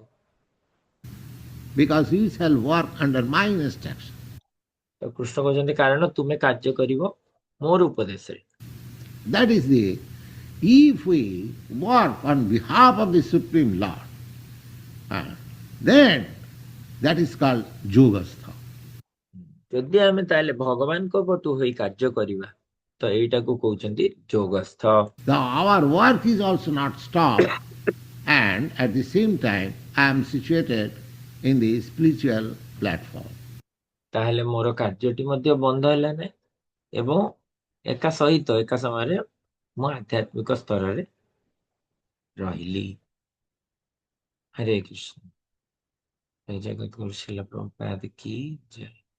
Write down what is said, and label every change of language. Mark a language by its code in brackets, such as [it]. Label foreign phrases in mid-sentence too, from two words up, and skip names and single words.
[en] Because you shall work under my instruction. [or] ତ କୃଷ୍ଣ କହୁଛନ୍ତି କାରଣ ତୁମେ କାର୍ଯ୍ୟ କରିବ ମୋର ଉପଦେଶରେ। [en] That is the, if we work on behalf of the Supreme Lord, then that is called Yogastha. [or] ଯଦି ଆମେ ତାହେଲେ ଭଗବାନଙ୍କ ପଟୁ ହୋଇ କାର୍ଯ୍ୟ କରିବା ତ ଏଇଟାକୁ କହୁଛନ୍ତି ଯୋଗସ୍ଥ। [en] Our work is also not stopped, and at the same time I am situated in the spiritual platform. [or] ତାହେଲେ ମୋର କାର୍ଯ୍ୟଟି ମଧ୍ୟ ବନ୍ଦ ହେଲା ନାହିଁ ଏବଂ ଏକା ସହିତ ଏକା ସମୟରେ ମୁଁ ଆଧ୍ୟାତ୍ମିକ ସ୍ତରରେ ରହିଲି। ହରେ କୃଷ୍ଣ ଜୟ ଜଗତଗୁରୁ ଶ୍ରୀଲ ପ୍ରଭୁପାଦ କି ଜୟ।